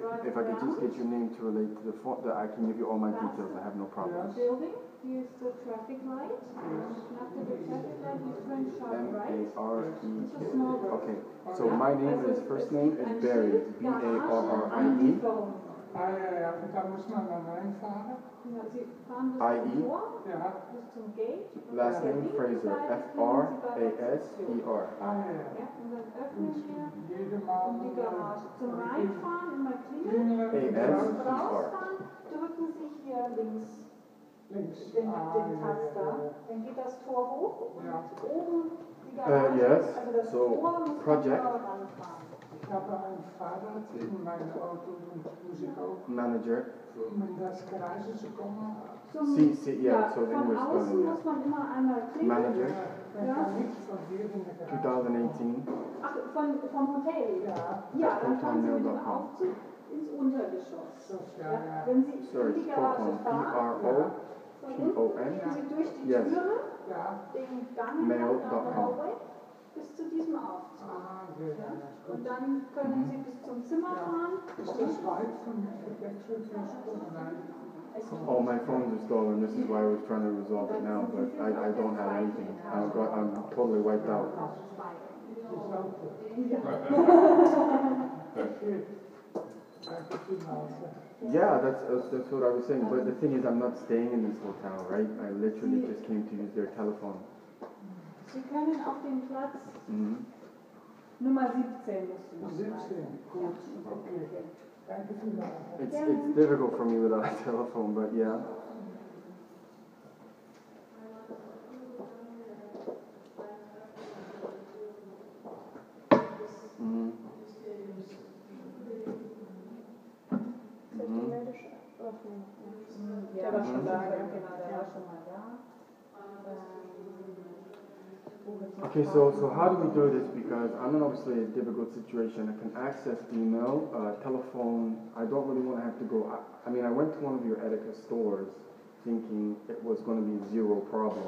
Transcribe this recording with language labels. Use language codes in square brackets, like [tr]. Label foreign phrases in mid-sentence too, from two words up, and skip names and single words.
[en] if I could just get your name to relate to the phone, that I can give you all my details. I have no problem. Building. Here's the traffic light. After the traffic light, you turn sharp right. M-A-R-E-K. Okay, so my name is, first name is Barry, B-A-R-R-I-E. [de] Da muss man dann reinfahren. [en] I-E. [de] Bis zum Gate. [en] Last name Fraser, F-R-A-S-E-R. [de] Ja, und dann öffnen wir die Garage. Zum Reinfahren immer klingeln. Rausfahren drücken Sie hier links. Den Taster. Dann geht das Tor hoch und oben die Garage. [en] Yes, [de] also das so Tor muss [en] project. [de] ranfahren. Ich habe ein Fahrrad in [nl] mijn auto, [de] muss [nl] ik ook [en] Manager. [de] met das Garage zu kommen. [en] Yeah, so [de] von [en] English [de] außen [en] spelling, [de] muss man immer einmal klingeln. [en] Manager, [nl] Dan kan ik van hier in de garage. [en] 2018. [de] Ach, vom Hotel? Ja, dann fahren Sie mit dem Aufzug ins Untergeschoss. Wenn Sie in die Garage fahren, P-R-O-T-O-N. gehen Sie durch die Yes. Türe, den Gang Mail.com. bis zu diesem Aufzug. Und dann können Sie bis zum Zimmer fahren. [nl] Is dat weit van de wegzulijn? [en] All my phones are stolen. This is why I was trying to resolve it now, but I don't have anything. I'm totally wiped out. Yeah, that's what I was saying. But the thing is, I'm not staying in this hotel, right? I literally just came to use their telephone. [de] Sie können auf den Platz Nummer 17 müssen. 17, gut. Okay. Danke vielmals. [en] It's difficult for me without a telephone, but yeah. [de] Der war schon da, genau, der war schon mal da. [en] Okay, so how do we do this? Because I'm in obviously a difficult situation. I can access email, telephone. I don't really want to have to go. I mean, I went to one of your Edeka stores thinking it was going to be zero problem.